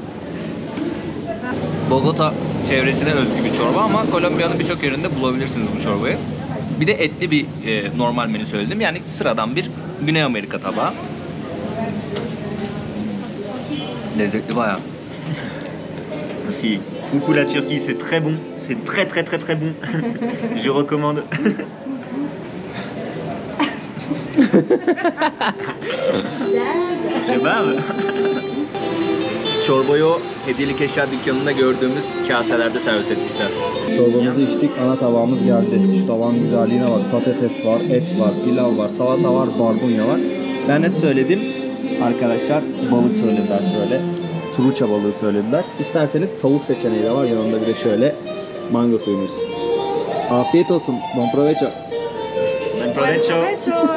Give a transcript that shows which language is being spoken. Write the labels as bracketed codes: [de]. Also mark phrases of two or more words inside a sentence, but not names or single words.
[tr] Bogota çevresine özgü bir çorba ama Kolombiya'nın birçok yerinde bulabilirsiniz bu çorbayı. Bir de etli bir normal menü söyledim. Yani sıradan bir Güney Amerika tabağı. Lezzetli bayağı. [fr] Si, coucou la Turquie, c'est très bon. C'est très très très très bon. Je recommande. Kebab. [tr] Çorbayı o hediyelik eşya dükkanında gördüğümüz kaselerde servis etmişler. Çorbamızı içtik, ana tabağımız geldi. Şu tabağın güzelliğine bak. Patates var, et var, pilav var, salata var, barbunya var. Ben et söyledim. Arkadaşlar balık söylediler şöyle. Truça balığı söylediler. İsterseniz tavuk seçeneği de var. Yanında bir de şöyle mango suyumuz. Afiyet olsun. [es] Bon provecho. Buen provecho.